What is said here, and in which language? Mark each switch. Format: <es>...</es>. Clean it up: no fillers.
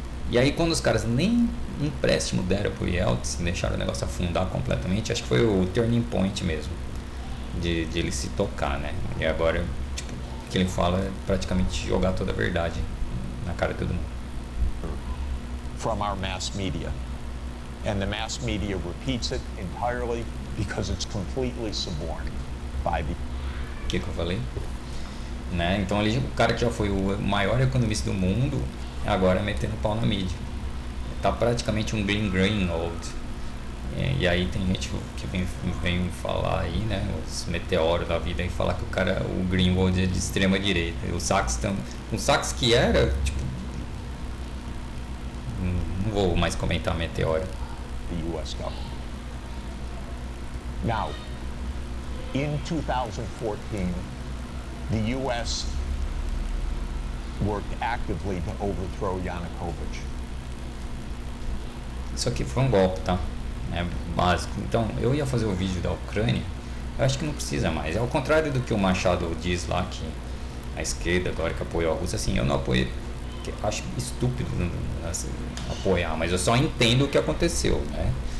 <pt>E aí quando os caras nem empréstimo deram pro Yeltsin, deixaram o negócio afundar completamente, acho que foi o</pt> <en>turning point</en> <pt>mesmo, de ele se tocar, né? E agora, tipo, o que ele fala é praticamente jogar toda a verdade na cara de todo mundo.</pt> <en>From our mass media. And the mass media repeats it entirely because it's completely suborned by the...</en> <pt>O que eu falei? Né? Então ali o cara que já foi o maior economista do mundo, agora metendo pau na mídia. Tá praticamente um Glenn Greenwald. E aí tem gente que vem falar aí, né, os meteoros da vida, e falar que o Greenwald é de extrema direita. E o Sachs que era, tipo, não vou mais comentar meteoro.</pt> <en>The U.S. government. Now, in 2014, the U.S. worked actively to overthrow Yanukovych.</en> <pt>Isso aqui foi um golpe, tá? É básico. Então, eu ia fazer o vídeo da Ucrânia, eu acho que não precisa mais. É ao contrário do que o Machado diz lá, que a esquerda agora que apoiou a Rússia, assim, eu não apoio, acho estúpido assim, apoiar, mas eu só entendo o que aconteceu, né?</pt>